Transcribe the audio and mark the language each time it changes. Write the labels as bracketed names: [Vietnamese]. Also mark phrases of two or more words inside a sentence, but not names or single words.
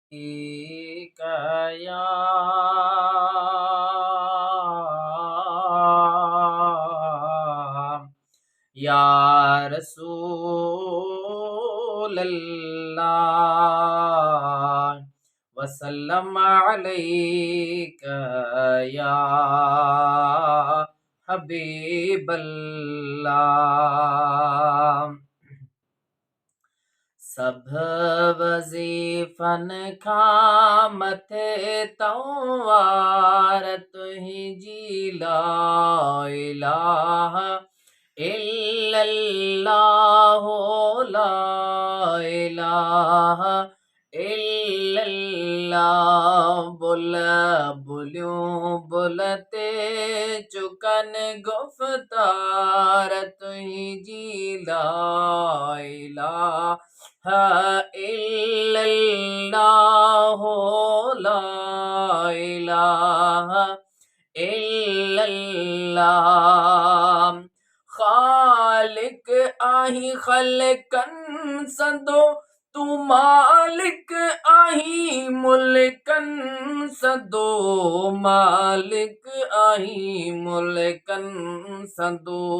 [Arabic] يا يا رسول الله وسلم عليك يا حبيب الله. [Sindhi] सब वज़ीफ़न खां मथे तंवार तुंहिंजी [Arabic] لا إله إلا الله لا إله إلا الله. [Sindhi] बुलियूं बुलते चुकन गुफ़्तार तुंहिंजी [Arabic] لا إله إلا الله لا إله إلا الله. [Sindhi] खालिक आहीं ख़लक़न सदो तू मालिक आहीं मुल्कन सदो मालिक आहीं मुल्कन सदो।